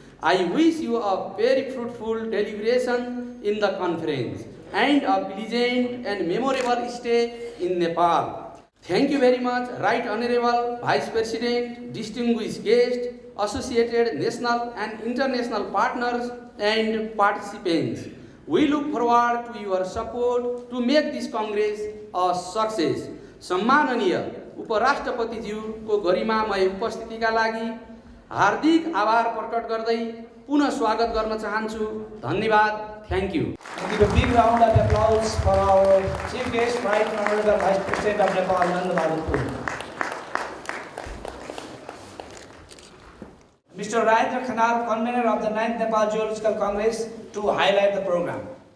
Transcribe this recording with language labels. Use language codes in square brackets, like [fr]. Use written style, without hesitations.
[en] I wish you a very fruitful deliberation in the conference and a pleasant and memorable stay in Nepal. Thank you very much, Right Honorable Vice President, distinguished guests, associated national and international partners and participants. We look forward to your support to make this Congress a success. [ne] सम्माननीय उपराष्ट्रपतिज्यूको गरिमामय उपस्थितिका लागि हार्दिक आभार प्रकट गर्दै पुनः स्वागत गर्न चाहन्छु। धन्यवाद। [en] Thank you. Give a big round of applause for our chief guest, Right Honorable Vice President of Nepal, Nand Bahadur. Mr. Rajendra Khanal, convener of the 9th Nepal Geological Congress, to highlight the program.